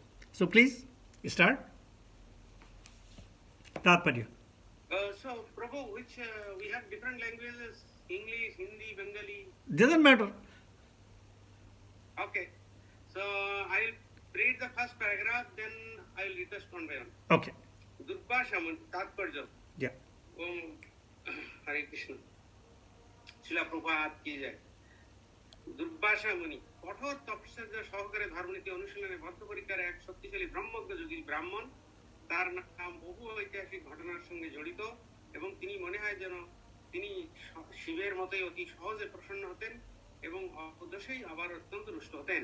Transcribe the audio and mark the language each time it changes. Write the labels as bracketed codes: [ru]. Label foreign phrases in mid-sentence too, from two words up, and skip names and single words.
[en] So please start. Tatparya. So, Prabhu, which we have different languages, English, Hindi, Bengali. Doesn't matter. Okay. So, I'll read the first paragraph, then I'll read the one by one. Okay. Durvashaman, Tatparya. Yeah. Hare Krishna. [hi] श्रील प्रभुपाद की जय. [bn] দুর্বাসা মুনি কঠোর তপস্যার্য সহকারে ধর্মনীতি অনুশীলনে বদ্ধপরিকার এক শক্তিশালী ব্রহ্মজ্ঞ যোগী ব্রাহ্মণ। তার নাম বহু ঐতিহাসিক ঘটনার সঙ্গে জড়িত এবং তিনি মনে হয় যেন তিনি শিবের মতোই অতি সহজে প্রসন্ন হতেন এবং অদোষেই আবার অত্যন্ত রুষ্ট হতেন।